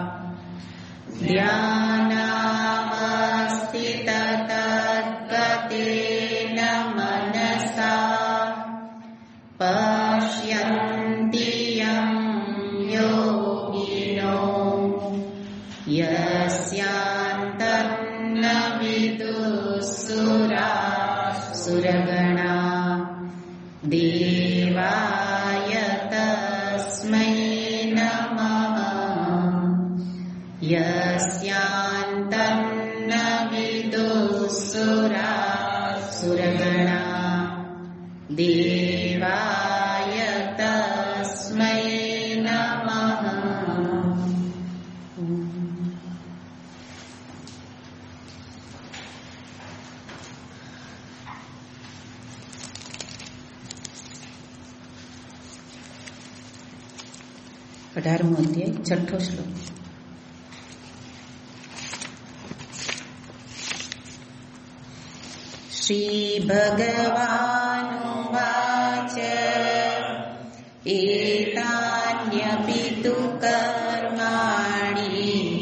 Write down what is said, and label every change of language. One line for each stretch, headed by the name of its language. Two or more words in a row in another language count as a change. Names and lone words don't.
Sanskrit: ध्यानावस्थिततद्गतेन मनसा पश्यन्ति यं योगिनो यस्यान्तन्न विदुःसुरासुरगणा देवाय तस्मै नमः। यस्यान्तन्न विदुःसुरासुरगणा देवाय तस्मै नमः।
Gujarati: અઢારમો અધ્યાય છઠ્ઠો શ્લોક.
Sanskrit: श्रीभगवानुवाच एतान्यपि तु कर्माणि